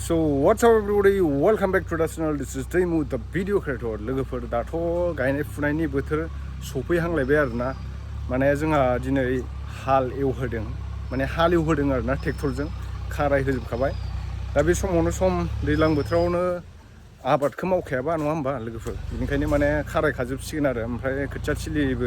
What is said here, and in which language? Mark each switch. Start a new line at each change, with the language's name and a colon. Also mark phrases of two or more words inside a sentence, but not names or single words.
English: So what's up everybody, welcome back to the channel. This is Tezpurao, the video creator.
Bodo: लोगोफोर दाथ' गायनाय फुनायनि बोथोर सफैहांलायबाय आरोना माने जोंहा दिनै हाल एवहोदों माने हाल एवहोदों आरोना ट्रेक्टरजों खाराय होजोबखाबाय दा बे समावनो सम दैज्लां बोथोरावनो आबादखौ मावखायाबा नङा होमबा लोगोफोर बेनिखायनो माने खारायखाजोबसिगोन आरो ओमफ्राय खोथिया थिलिबो